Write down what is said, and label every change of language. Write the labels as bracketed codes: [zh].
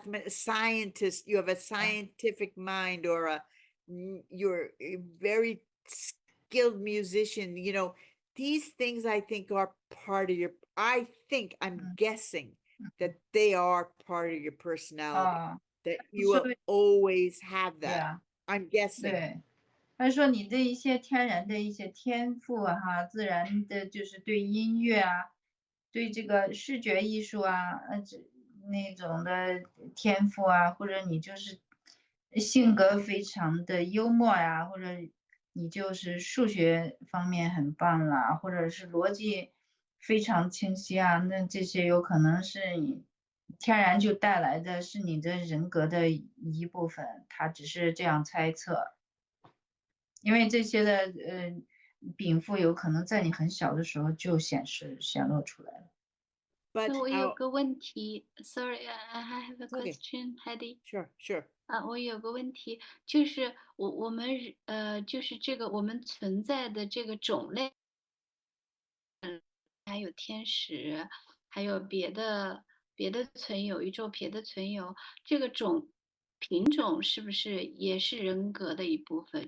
[en] scientist, you have a scientific mind, or you're a very skilled musician, these things I think are part of I'm guessing that they are part of your personality, that you will always have that. Yeah. I'm guessing. [zh] 对。他说你的一些天然的一些天赋哈，自然的就是对音乐啊，对这个视觉艺术啊，那种的天赋啊，或者你就是性格非常的幽默呀，或者你就是数学方面很棒啦，或者是逻辑非常清晰啊，那这些有可能是你天然就带来的，是你的人格的一部分，他只是这样猜测。因为这些的禀赋有可能在你很小的时候就显露出来了。 [en] But [zh] 那我有 [en] how, [zh] 个问题， [en] Sorry, I have a Okay. question, Heidi. sure. [zh] 我有个问题，就是我们就是这个我们存在的这个种类，还有天使，还有别的存有，宇宙别的存有，这个品种是不是也是人格的一部分？